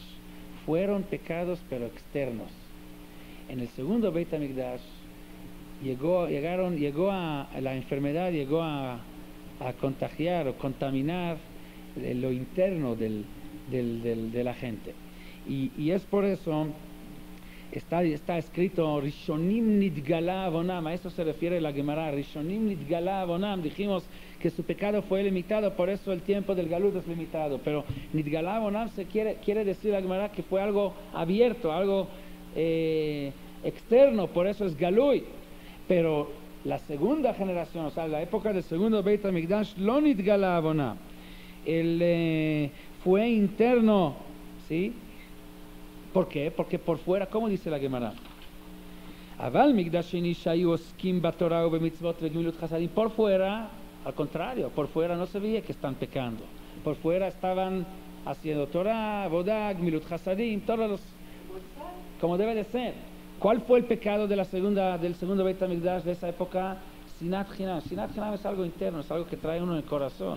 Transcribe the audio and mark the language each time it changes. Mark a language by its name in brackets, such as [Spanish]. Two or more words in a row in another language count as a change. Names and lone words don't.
[Spanish] Fueron pecados pero externos. En el segundo Beit HaMikdash llegó la enfermedad llegó a contagiar o contaminar lo interno de la gente. Y es por eso está escrito [Hebrew] ראשונים נתגלה עוונם. [Spanish] A eso se refiere la Gemara. [Hebrew] ראשונים נתגלה עוונם. [Spanish] Dijimos que su pecado fue limitado, por eso el tiempo del galut es limitado. Pero [Hebrew] נתגלה עוונם [Spanish] quiere decir la Gemara que fue algo abierto, algo externo, por eso es galui. Pero la segunda generación, o sea, la época del segundo Beit HaMikdash, [Hebrew] לא נתגלה עוונם. [Spanish] Fue interno, ¿sí? ¿Por qué? Porque por fuera, ¿cómo dice la Gemara? [Hebrew] אבל מקדש שני שהיו עוסקים בתורה ובמצוות וגמילות חסדים. [Spanish] Por fuera, al contrario, por fuera no se veía que están pecando. Por fuera estaban haciendo [Hebrew] תורה עבודה גמילות חסדים, [Spanish] todos los, como debe de ser. ¿Cuál fue el pecado del segundo Beit HaMikdash de esa época? [Hebrew] שנאת חינם. שנאת חינם [Spanish] es algo interno, es algo que trae uno en el corazón.